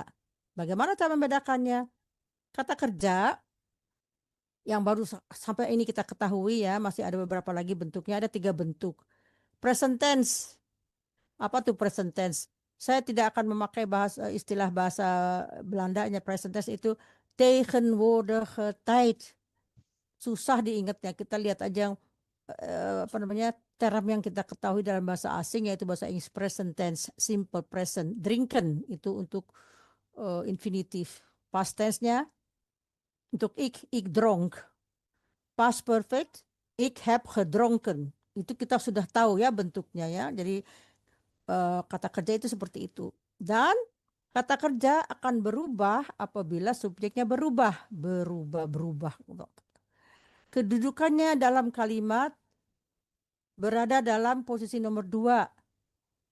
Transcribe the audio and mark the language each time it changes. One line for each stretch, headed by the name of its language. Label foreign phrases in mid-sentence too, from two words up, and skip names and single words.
Indonesian: Bagaimana cara membedakannya? Kata kerja yang baru sampai ini kita ketahui ya, masih ada beberapa lagi bentuknya, ada 3 bentuk.
English: Present tense.
Indonesian: Apa tuh
English: present tense?
Indonesian: Saya tidak akan memakai istilah bahasa Belandanya.
English: Present tense
Indonesian: itu
Dutch: tegenwoordige tijd.
Indonesian: Susah diingatnya. Kita lihat aja yang term yang kita ketahui dalam bahasa asing, yaitu bahasa Inggris
English: present tense, simple present.
Indonesian: Drinken itu untuk infinitif.
English: Past tense-nya
Indonesian: untuk
Dutch: ik dronk.
English: Past perfect,
Dutch: ik heb gedronken.
Indonesian: Itu kita sudah tahu ya bentuknya ya. Jadi kata kerja itu seperti itu. Dan kata kerja akan berubah apabila subjeknya berubah. Kedudukannya dalam kalimat berada dalam posisi nomor 2.